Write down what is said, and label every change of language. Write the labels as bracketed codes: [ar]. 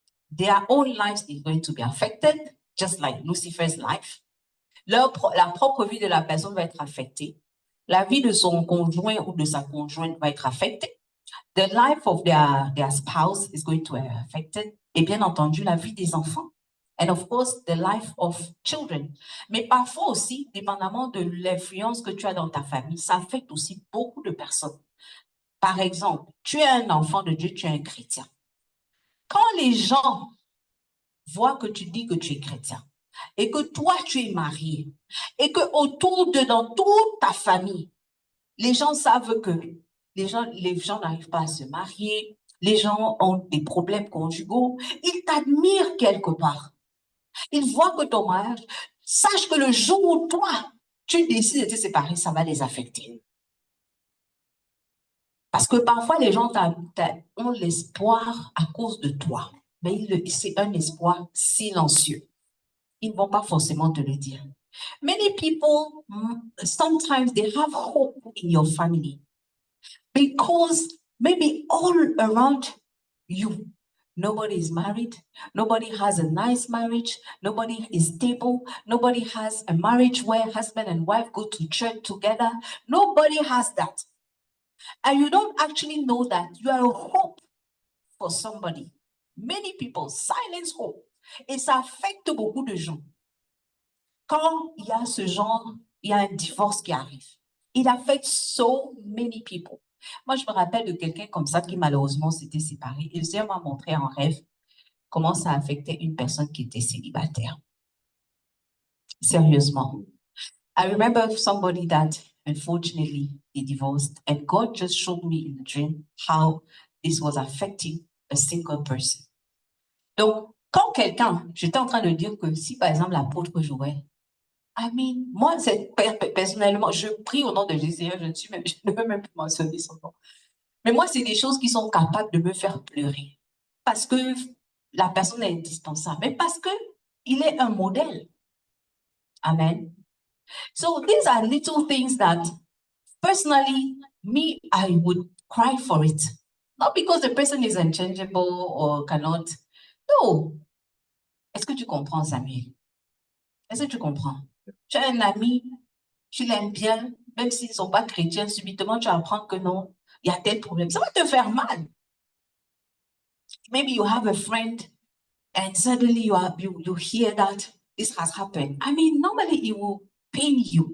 [en] Their own lives is going to be affected, just like Lucifer's life. [fr] La propre vie de la personne va être affectée. La vie de son conjoint ou de sa conjointe va être affectée. [en] The life of their spouse is going to be affected. [fr] Et bien entendu, la vie des enfants. [en] And of course, the life of children. [fr] Mais parfois aussi, dépendamment de l'influence que tu as dans ta famille, ça affecte aussi beaucoup de personnes. Par exemple, tu es un enfant de Dieu, tu es un chrétien. Quand les gens voient que tu dis que tu es chrétien, et que toi, tu es marié, et que autour de dans toute ta famille, Les gens savent que les gens n'arrivent pas à se marier, les gens ont des problèmes conjugaux, ils t'admirent quelque part. Ils voient que ton mariage, sache que le jour où toi, tu décides de te séparer, ça va les affecter. Parce que parfois, les gens ont l'espoir à cause de toi. Mais c'est un espoir silencieux. Ils ne vont pas forcément te le dire. [en] Many people, sometimes they have hope in your family because maybe all around you, nobody is married, nobody has a nice marriage, nobody is stable, nobody has a marriage where husband and wife go to church together. Nobody has that. And you don't actually know that you are a hope for somebody. Many people silence hope. [fr] Et ça affecte beaucoup de gens. Quand il y a ce genre, il y a un divorce qui arrive. [en] It affects so many people. [fr] Moi, je me rappelle de quelqu'un comme ça qui malheureusement s'était séparé. Et le Seigneur m'a montré en rêve comment ça affectait une personne qui était célibataire. Sérieusement. [en] I remember somebody that unfortunately he divorced, and God just showed me in a dream how this was affecting a single person. [fr] Donc, quand quelqu'un, j'étais en train de dire que si par exemple l'apôtre Joël, moi, personnellement, je prie au nom de Jésus, je ne veux même plus mentionner son nom. Mais moi, c'est des choses qui sont capables de me faire pleurer. Parce que la personne est indispensable, mais parce que il est un modèle. Amen. [en] So these are little things that, personally, me, I would cry for it. Not because the person is unchangeable or cannot. No. [fr] Est-ce que tu comprends, Samuel? Est-ce que tu comprends? Tu as un ami, tu l'aimes bien, même s'ils ne sont pas chrétiens, subitement tu apprends que non, il y a tel problème. Ça va te faire mal. [en] Maybe you have a friend and suddenly you hear that this has happened. Normally it will pain you.